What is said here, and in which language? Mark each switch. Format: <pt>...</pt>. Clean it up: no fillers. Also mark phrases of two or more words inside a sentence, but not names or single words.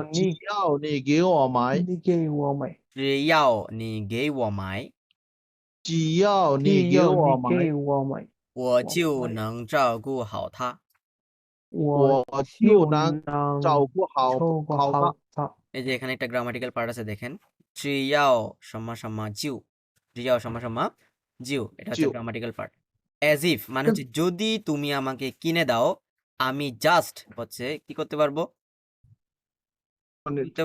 <zh>只要你给我买你给我买，只要你给我买，只要只你给有我买你给我买，我就能照顾好它。我就就能照顾好他他。</zh> <bn>এই যে এখানে একটা গ্রামাটিক্যাল পার্ট আছে দেখেন,</bn> <zh>只要什么什么就, 只要什么什么就,</zh> <bn>এটা হচ্ছে জিউ।</bn> <en>grammatical part. as if</en> <bn>মানে হচ্ছে যদি তুমি আমাকে কিনে দাও, আমি জাস্ট হচ্ছে কি করতে পারবো? মানে বুঝতে</bn>